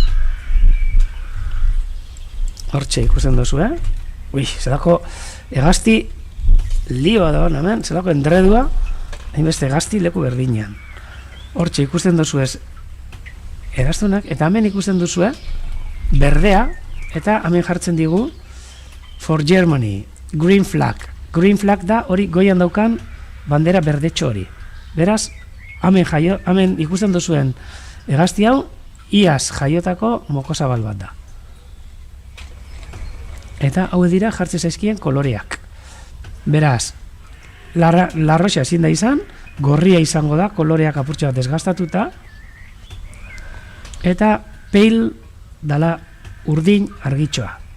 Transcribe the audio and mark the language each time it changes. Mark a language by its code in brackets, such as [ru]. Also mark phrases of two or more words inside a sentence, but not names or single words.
[eu] Hortxe ikusten dozu, zelako egazti lioa da hona, zelako endredua, hainbeste egazti leku berdinean. Hortxe ikusten dozu ez eraztunak, eta hemen ikusten duzu, berdea, eta hemen jartzen digu [en] for Germany, green flag. Green flag [eu] da hori goian daukan bandera berdetxo hori. Beraz, hemen ikusten duzuen egazti hau, iaz jaiotako mokosabal bat da. Eta hau dira jartzen zaizkien koloreak. Beraz, larroxa ezin da izan, gorria izango da, koloreak apurtxo bat desgastatuta, eta pale dala urdin argitxoa.